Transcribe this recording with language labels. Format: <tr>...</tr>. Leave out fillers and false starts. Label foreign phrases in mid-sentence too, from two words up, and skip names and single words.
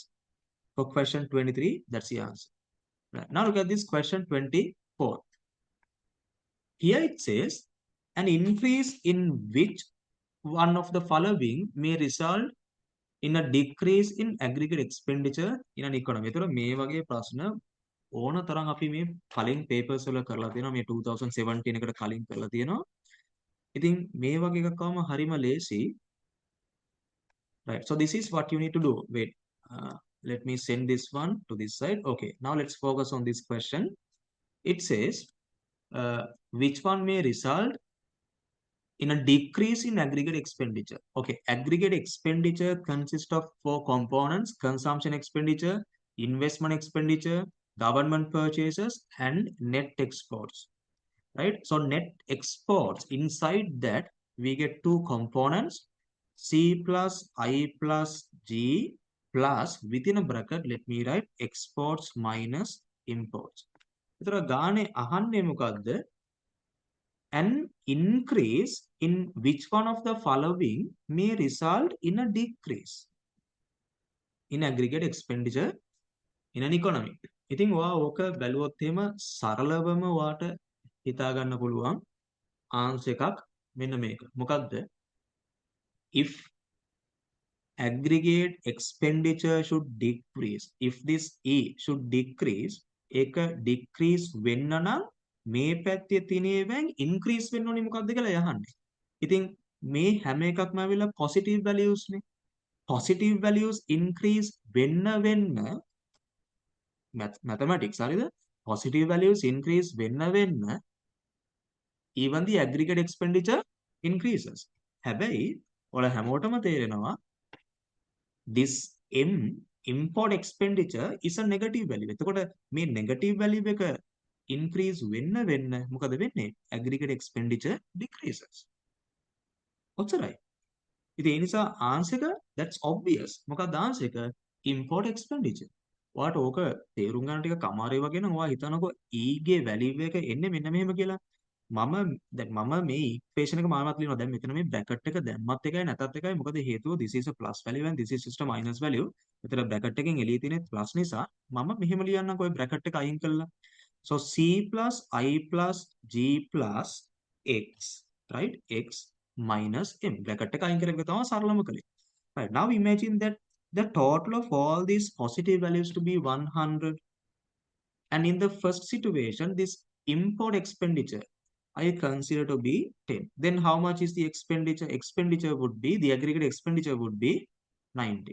<en>For question 23, that's the answer. Right. Now look at this question 24. Here it says, an increase in which one of the following may result in a decrease in aggregate expenditure in an economy.</en> <si>එතකොට මේ වගේ ප්‍රශ්න ඕන තරම් අපි මේ කලින් papers වල කරලා තියෙනවා. මේ 2017 එකට කලින් කරලා තියෙනවා. ඉතින් මේ වගේ එකක් ආවම හරිම ලේසි.</si> <en>Right. So this is what you need to do. Wait. Let me send this one to this side. Okay. Now let's focus on this question. It says, which one may result in a decrease in aggregate expenditure? Okay. Aggregate expenditure consists of four components: consumption expenditure, investment expenditure, government purchases, and net exports. Right? So net exports, inside that we get two components, C plus I plus G plus within a bracket, let me write exports minus imports.</en> <si>එතන ගානේ අහන්නේ මොකද්ද?</si> <en>An increase in which one of the following may result in a decrease in aggregate expenditure in an economy.</en> <si>ඉතින් ඔයා ඕක බැලුවොත් එහෙම සරලවම ඔයාට හිතා ගන්න පුළුවන් ආන්සර් එකක් මෙන්න මේක. මොකක්ද?</si> <en>If aggregate expenditure should decrease, if this E should decrease,</en> <si>ඒක decrease වෙන්න නම් මේ පැත්තේ තියෙනවෙන් increase වෙන්න ඕනේ මොකක්ද කියලා යහන්නේ. ඉතින් මේ හැම එකක්ම ඇවිල්ලා</si> <en>positive values</en> <si>නේ.</si> <en>Positive values increase වෙන්න mathematics හරිද? Positive values increase වෙන්න even the aggregate expenditure increases.</en> <si>හැබැයි ඔයාලා හැමෝටම තේරෙනවා</si> <en>this M import expenditure is a negative value.</en> <si>එතකොට මේ</si> <en>negative value</en> <si>එක increase වෙන්න මොකද වෙන්නේ?</si> <en>Aggregate expenditure decreases.</en> <si>ඔච්චරයි. ඉතින් ඒ නිසා answer එක</si> <en>that's obvious.</en> <si>මොකක්ද answer එක?</si> <en>Import expenditure.</en> <si>ඔයාට ඕක තේරුම් ගන්න ටික කමාරේ වගේ නම් ඔයා හිතනකො E ගේ value එක එන්නේ මෙන්න මෙහෙම කියලා. මම මේ equation එක මානවත් ලියනවා. දැන් මෙතන මේ bracket එක දැම්මත් එකයි නැතත් එකයි. මොකද හේතුව</si> <en>this is a plus value and this is just a minus value.</en> <si>මෙතන bracket එකෙන් එළියේ තියෙන plus නිසා මම මෙහෙම ලියන්නම්කෝ ඔය bracket එක අයින් කළා.</si> <en>So C plus I plus G plus X, right? X minus M.</en> <si>Bracket එක අයින් කරගෙන තමයි සරලම කළේ.</si> <en>Right. Now imagine that the total of all these positive values to be 100. And in the first situation, this import expenditure I consider to be 10. Then how much is the expenditure? Expenditure would be, the aggregate expenditure would be 90.</en>